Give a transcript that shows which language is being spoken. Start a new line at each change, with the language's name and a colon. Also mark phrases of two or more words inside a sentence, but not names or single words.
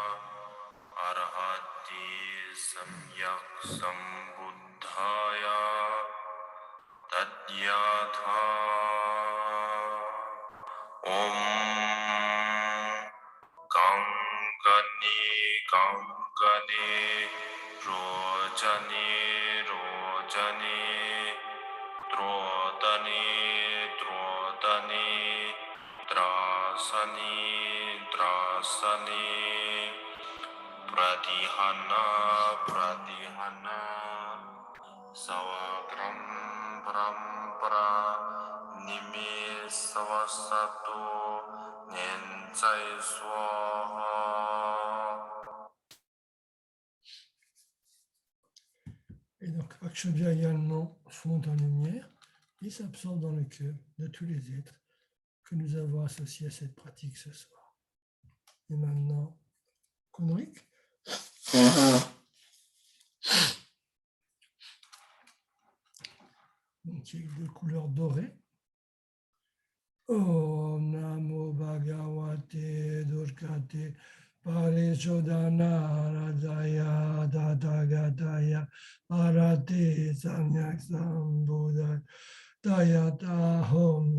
Sanskrit: Arhati Samyak Sambuddhaya Tadyatha Om Gangani Gangani Rojani Rojani Drodani, Drodani, Drasani, Drasani, Pradihana, Pradihana, Savagram, Parampara, Nimi, Savasato, Nenchai Swaha.
French: Et donc, Akshavya également fond en lumière et s'absorbe dans le cœur de tous les êtres que nous avons associés à cette pratique ce soir. Et maintenant, Konrik, qui est de couleur dorée.
Sanskrit: Om Namo Bhagavate Durgate Parishodhana Radaya Tatagataya Arati Samyak Sambuddha Tayata Hom